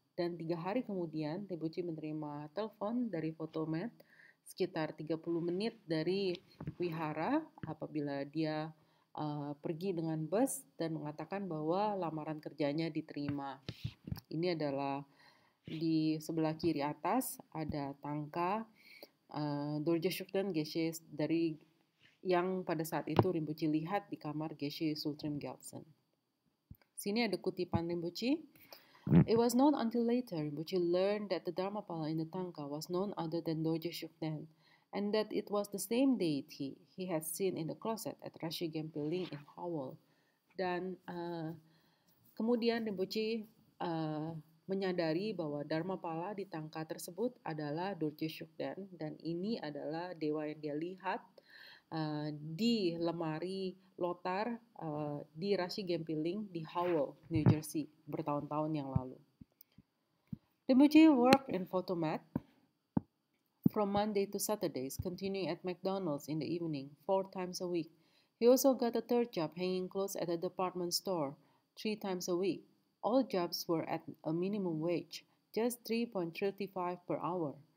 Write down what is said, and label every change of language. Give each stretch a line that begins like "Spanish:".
Indonesian: Dan 3 hari kemudian, Rinpoche menerima telepon dari Photomat sekitar 30 menit dari wihara apabila dia pergi dengan bus dan mengatakan bahwa lamaran kerjanya diterima. Ini adalah di sebelah kiri atas ada tangka Dorje Shukden Geshe dari yang pada saat itu Rinpoche lihat di kamar Geshe Sultrim Gyaltsen. Sini ada kutipan Rinpoche.
English: It was not until later Rinpoche learned that the Dharmapala in the tangka was none other than Dorje Shukden, and that it was the same deity he had seen in the closet at Rashi Gempiling in Howell.
Indonesian: Dan kemudian Rinpoche menyadari bahwa Dharmapala di tangka tersebut adalah Dorje Shukden dan ini adalah dewa yang dia lihat di lemari lotar di Rashi Gempiling di Howell, New Jersey bertahun-tahun yang lalu.
English: Rinpoche worked in Photomat from Monday to Saturdays, continuing at McDonald's in the evening 4 times a week. He also got a third job hanging clothes at a department store 3 times a week. All jobs were at a minimum wage, just $3.35 per hour.